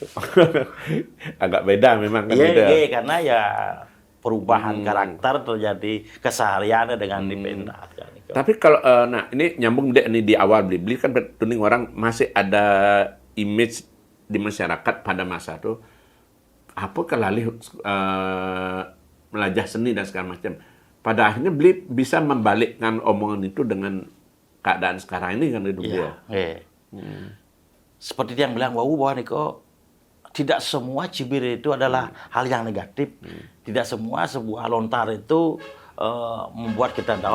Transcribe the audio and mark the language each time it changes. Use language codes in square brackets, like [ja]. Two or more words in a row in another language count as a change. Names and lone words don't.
[id] Agak beda memang kan beda. Iya, karena ya perubahan karakter terjadi kesehariannya dengan dipendat kan. Tapi kalau nah ini nyambung deh ini di awal beli kan tuning orang masih ada image di masyarakat pada masa itu apa [ban] kelalih melajah [id] seni dan segala macam. Pada akhirnya beli bisa membalikkan omongan itu dengan keadaan sekarang ini kan itu dia. Seperti yang bilang bahwa Niko tidak semua cibir itu adalah hal yang negatif. Tidak semua sebuah lontar itu membuat kita down.